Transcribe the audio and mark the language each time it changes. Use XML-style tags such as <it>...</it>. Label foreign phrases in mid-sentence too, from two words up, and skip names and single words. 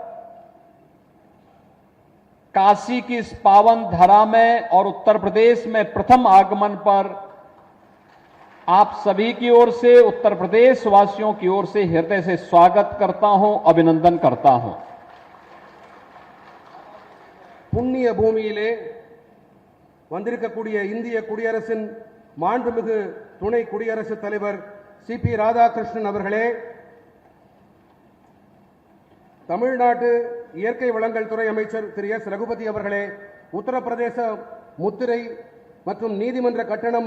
<hi>काशी की इस पावन धरा में और उत्तर प्रदेश में प्रथम आगमन पर आप सभी की ओर से, उत्तर प्रदेश वासियों की ओर से हृदय से स्वागत करता हूं, अभिनंदन करता हूं।</hi> <ta>புண்ணிய பூமியிலே வந்திருக்கக்கூடிய இந்திய குடியரசின் மாண்புமிகு துணை குடியரசுத் தலைவர் சிபி ராதாகிருஷ்ணன் அவர்களே, தமிழ்நாட்டு இயற்கை வளங்கள் துறை அமைச்சர் திரு எஸ் ரகுபதி அவர்களே, உத்தரப்பிரதேச முத்திரை மற்றும் நீதிமன்ற கட்டணம்</ta>